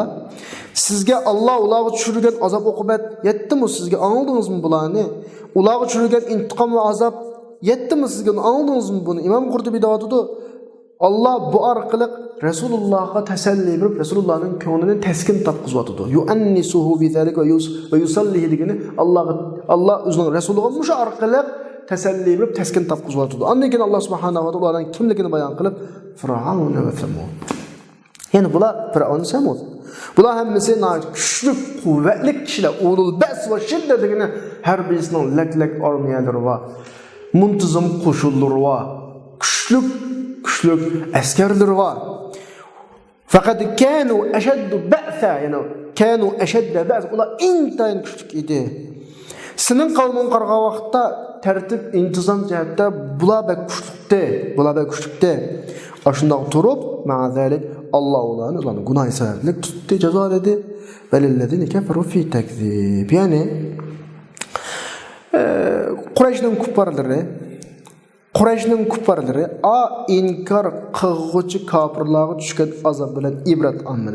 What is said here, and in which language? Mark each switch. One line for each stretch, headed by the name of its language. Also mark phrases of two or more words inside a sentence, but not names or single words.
Uzbek: Sizga Alloh ularga tushirgan azob oqibat yetdimi? Sizga anladingizmi bularni? Ularga tushirgan intiqom va azob yetdimi sizga? Anladingizmi buni? Imom Qurtubiy deyotdi, Allah bu orqali Rasulullahga tasalli berib, Rasulullahning ko'nglini taskin topqizadi.
Arabic: يؤنسه بذلك ويسليه
Uzbek: degani Allah o'zining Rasuliga mush orqali tasalli berib, taskin topqizadi. Ondan keyin Allah subhanahu va taoloning kimligini bayon qilib, Fir'aun va Samud. Yani bular Fir'aun, Samud. Bular hammasi kuchli, quvvatli kishilar,
Arabic: أولو البأس والشدة
Uzbek: degani har birisining lak armiyalari va muntazam qo'shinlari va kuchli askarlar var.
Arabic: فقط كانوا أشد بأسا يعني كانوا أشد بأسا,
Uzbek: ular intayin kuchli edi. Senin qavming qarg'an vaqtda tartib, intizom jihatda bular kuchlikda. Ashundoq turib, ma'azalik Allah ularni gunoh sababli tutdi, jazoladi.
Arabic: وللذين كفروا في تكذيب.
Uzbek: Yani Qurayshning kuffarlari inkar qilguvchi kofirlarga tushgan azob bilan ibrat olmadi.